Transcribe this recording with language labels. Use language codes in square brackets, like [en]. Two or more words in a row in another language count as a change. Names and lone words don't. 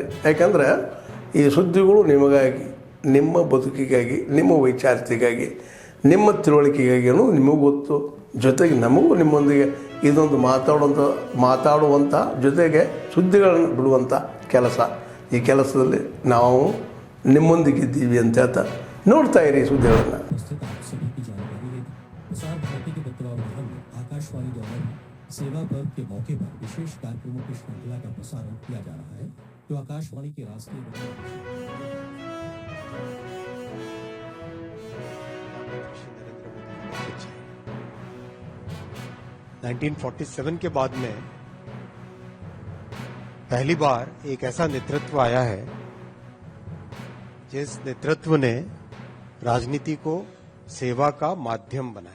[kn] ಯಾಕಂದರೆ ಈ ಸುದ್ದಿಗಳು ನಿಮಗಾಗಿ, ನಿಮ್ಮ ಬದುಕಿಗಾಗಿ, ನಿಮ್ಮ ವೈಚಾರಿಕೆಗಾಗಿ, ನಿಮ್ಮ ತಿಳುವಳಿಕೆಗಾಗಿ ಅನ್ನೋದು ನಿಮಗೂ ಗೊತ್ತು. ಜೊತೆಗೆ ನಮಗೂ ನಿಮ್ಮೊಂದಿಗೆ ಇದೊಂದು ಮಾತಾಡುವಂಥ ಜೊತೆಗೆ ಸುದ್ದಿಗಳನ್ನು ಬಿಡುವಂಥ ಕೆಲಸ. ಈ ಕೆಲಸದಲ್ಲಿ ನಾವು ನಿಮ್ಮೊಂದಿಗಿದ್ದೀವಿ ಅಂತ ಹೇಳ್ತಾ ನೋಡ್ತಾ ಇರಿ ಸುದ್ದಿಗಳನ್ನು. [hi] आकाशवाणी द्वारा सेवा पर्व के मौके पर विशेष कार्यक्रमों की श्रृंखला का प्रसारण किया जा रहा है, जो आकाशवाणी के राष्ट्रीय 1947 के बाद में पहली बार एक ऐसा नेतृत्व आया है जिस नेतृत्व ने राजनीति को सेवा का माध्यम बनाया.